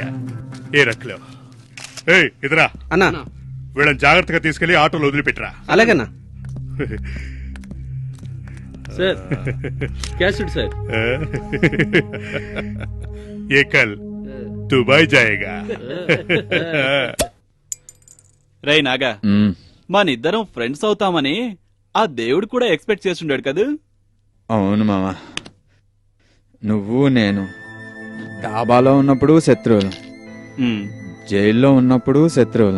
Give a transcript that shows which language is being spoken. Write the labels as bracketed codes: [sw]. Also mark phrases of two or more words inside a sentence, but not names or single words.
[hi] ये रख लो. इधर [te] అన్నా వీళ్ళని జాగ్రత్తగా తీసుకెళ్లి ఆటోలో వదిలిపెట్టరా. అలాగన్నా. [hi] सर कैसेट सर. ये कल दुबई जाएगा. [te] రై నాగా, మనిద్దరం ఫ్రెండ్స్ అవుతామని ఆ దేవుడు కూడా ఎక్స్పెక్ట్ చేస్తుండాడు కదా. అవును మామ, నువ్వు నేను డాబాలో ఉన్నప్పుడు శత్రువులు, జైల్లో ఉన్నప్పుడు శత్రువులు.